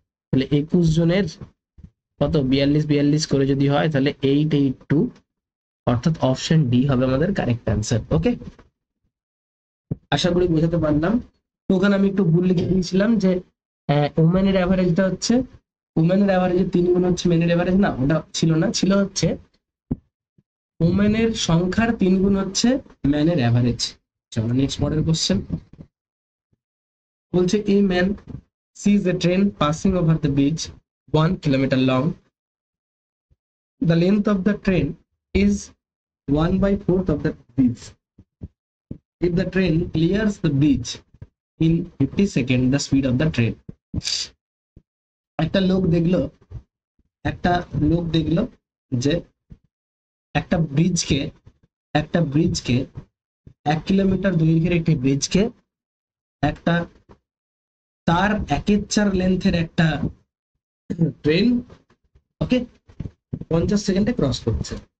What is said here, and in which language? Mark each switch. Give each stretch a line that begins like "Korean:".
Bangla: তাহলে 21 জনের কত? 42 42 করে যদি হয় তাহলে 882, অর্থাৎ অপশন ডি হবে আমাদের কারেক্ট অ্যান্সার। ওকে, আশা করি বোঝাতে পারলাম। তো ওখানে আমি একটু ভুল লিখে দিয়েছিলাম যে ওমেনের অ্যাভারেজটা হচ্ছে, ওমেনের অ্যাভারেজে 3 গুণ হচ্ছে মেনের অ্যাভারেজ, না ওটা ছিল না, ছিল হচ্ছে ওমেনের সংখ্যার 3 গুণ হচ্ছে ম্যানের অ্যাভারেজ। চলো নেক্সট পরের কোশ্চেন।
English: বলছে a man sees a train passing over the bridge 1 kilometer long. The length of the train is 1/4 of the bridge. If the train clears the bridge in 50 seconds, the speed of the train.
Bangla: একটা লোক দেখলো, একটা লোক দেখলো যে একটা ব্রিজকে, একটা ব্রিজকে 1 kilometre দৈর্ঘ্যের একটি ব্রিজকে একটা তার 1/4 লেন্থের একটা ট্রেন, ওকে, 50 সেকেন্ডে ক্রস করছে।